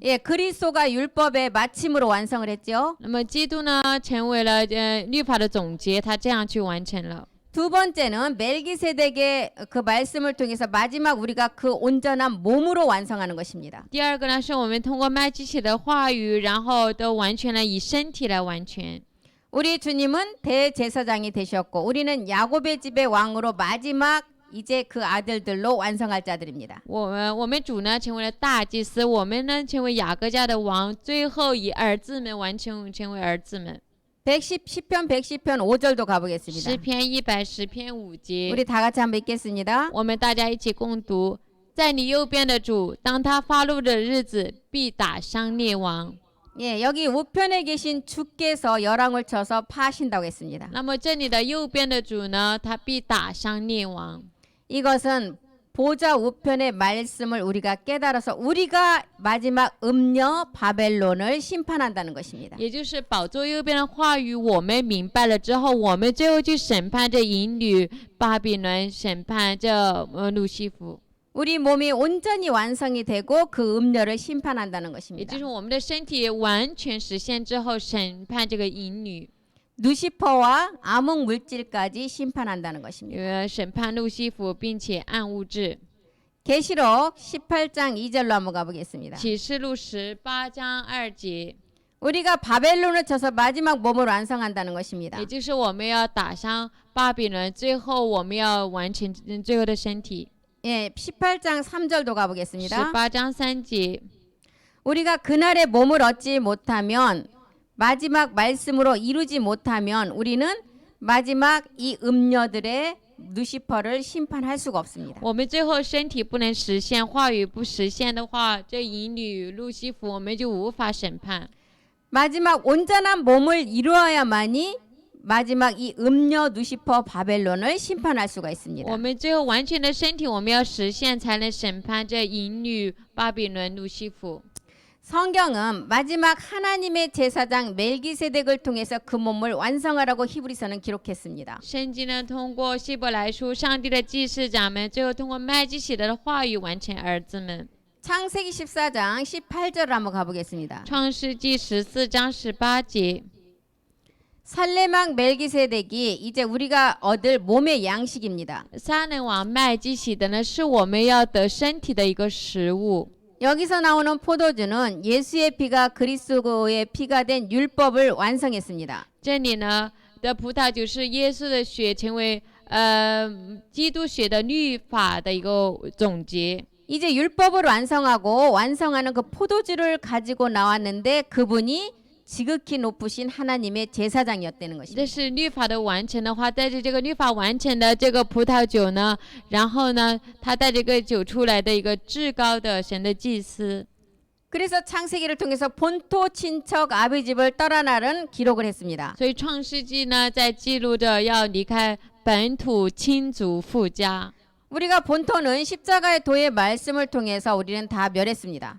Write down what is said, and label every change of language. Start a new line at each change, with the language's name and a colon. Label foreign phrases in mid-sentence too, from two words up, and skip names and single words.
Korean: 예, 그리스도가 율법의 마침으로 완성을 했죠.
Chinese: 那么基督呢，成为了律法的总结，他这样去完成了。
Korean: 두 번째는 멜기세덱의 그 말씀을 통해서 마지막 우리가 그 온전한 몸으로 완성하는 것입니다.
Chinese: 第二个呢，是我们通过麦基洗的话语，然后都完全了，以身体来完全。
Korean: 우리 주님은 대제사장이 되셨고 우리는 야곱의 집의 왕으로 마지막 이제 그 아들들로 완성할 자들입니다.
Chinese: 我们主呢成为了大祭司，我们呢成为雅各家的王，最后以儿子们完成成为儿子们。
Korean: 시편 110편 5절도 가보겠습니다.
Chinese: 诗篇110篇5节，
Korean: 우리 다 같이 한번 읽겠습니다.
Chinese: 我们大家一起共读：在你右边的主，当他发怒的日子，必打伤列王。
Korean: 예, 여기 우편에 계신 주께서 열왕을 쳐서 파신다고 했습니다.
Chinese: 那么这里的右边的主呢，他必打伤列王。
Korean: 이것은 보좌 우편의 말씀을 우리가 깨달아서 우리가 마지막 음녀 바벨론을 심판한다는 것입니다.
Chinese: 也就是宝座右边的话语，我们明白了之后，我们最后去审判这淫女巴比伦，审判这路西弗，
Korean: 우리 몸이 온전히 완성이 되고 그 음녀를 심판한다는
Chinese: 也
Korean: 것입니다.
Chinese: 就是我们的身体完全实现之后，审判这个淫女，
Korean: 누시퍼와 암흑 물질까지 심판한다는 것입니다.
Chinese: 审判路西弗，并且暗物质。
Korean: 계시록 18장 2절로 한번 가보겠습니다.
Chinese: 启示录18章2节，
Korean: 우리가 바벨론을 쳐서 마지막 몸을 완성한다는 것입니다.
Chinese: 也就是我们要打伤巴比伦，最后我们要完成最后的身体。
Korean: 예, 18장 3절도 가보겠습니다.
Chinese: 18 章3节，
Korean: 우리가 그날의 몸을 얻지 못하면 마지막 말씀으로 이루지 못하면 우리는 마지막 이 음녀들의 누시퍼를 심판할 수가 없습니다.
Chinese: 我们最后身体不能实现，话语不实现的话，这淫女路西弗我们就无法审判。
Korean: 마지막 온전한 몸을 이루어야만이 마지막 이 음녀 누시퍼 바벨론을 심판할 수가 있습니다.
Chinese: 我们最后完全的身体，我们要实现才能审判这淫女巴比伦路西弗。
Korean: 성경은 마지막 하나님의 제사장 멜기세덱을 통해서 그 몸을 완성하라고 히브리서는 기록했습니다.
Chinese: 圣经呢，通过希伯来书，上帝的祭司长们最后通过麦基洗德的话语完成儿子们。
Korean: 창세기 14장 18절 한번 가보겠습니다.
Chinese: 创世纪14章18节，
Korean: 살레망 멜기세덱이 이제 우리가 얻을 몸의 양식입니다.
Chinese: 撒冷王麦基洗德呢，是我们要得身体的一个食物。
Korean: 여기서 나오는 포도주는 예수의 피가 그리스도의 피가 된 율법을 완성했습니다.
Chinese: 这里呢的葡萄酒是耶稣的血成为基督血的律法的一个总结。
Korean: 이제 율법을 완성하고 완성하는 그 포도주를 가지고 나왔는데 그분이 지극히 높으신 하나님의 제사장이었다는
Chinese: 这
Korean: 것입니다.
Chinese: 是律法的完成的话，带着这个律法完成的这个葡萄酒呢，然后呢，他带着这个酒出来的一个至高的神的祭司。
Korean: 그래서 창세기를 통해서 본토 친척 아비집을 떠나라는 기록을 했습니다.
Chinese: 所以创世纪呢，在记录着要离开本土亲族父家。
Korean: 우리가 본토는 십자가의 도의 말씀을 통해서 우리는 다 멸했습니다.